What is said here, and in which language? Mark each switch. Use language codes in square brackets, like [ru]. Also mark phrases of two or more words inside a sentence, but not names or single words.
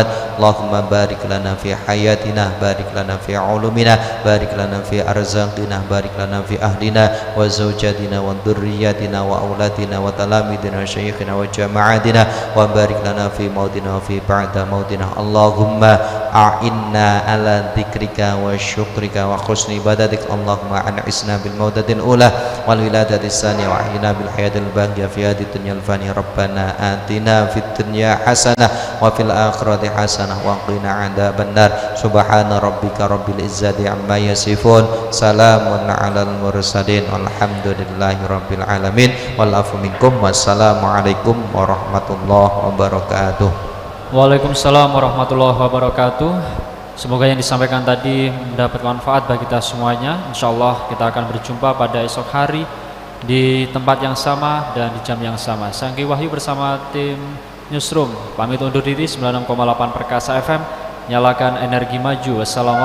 [ar] اللهم بارك لنا في حياتنا بارك لنا في علومنا بارك لنا في أرزاقنا بارك لنا في أهلنا وزوجاتنا وذرياتنا وأولادنا وتلاميذنا ومشايخنا وجماعاتنا وبارك لنا في موتنا وفي بعد موتنا. اللهم أعنا على ذكرك وشكرك وحسن عبادتك. اللهم أنعشنا بالمودة الأولى والولادة الثانية وأحينا بالحياة الباقية في هذه الدنيا الفاني. ربنا آتنا في الدنيا حسنة وفي الآخرة حسنة وقنا عذاب النار. سبحان ربك رب العزة عما يصفون سلام على المرسلين والحمد لله رب العالمين. والعفو منكم والسلام عليكم ورحمة الله وبركاته. وعليكم السلام ورحمة الله وبركاته. [id] Semoga yang disampaikan tadi mendapat manfaat bagi kita semuanya. Insyaallah kita akan berjumpa pada esok hari di tempat yang sama dan di jam yang sama. Sangki Wahyu bersama tim Newsroom pamit undur diri. 96,8 Perkasa FM, nyalakan energi maju.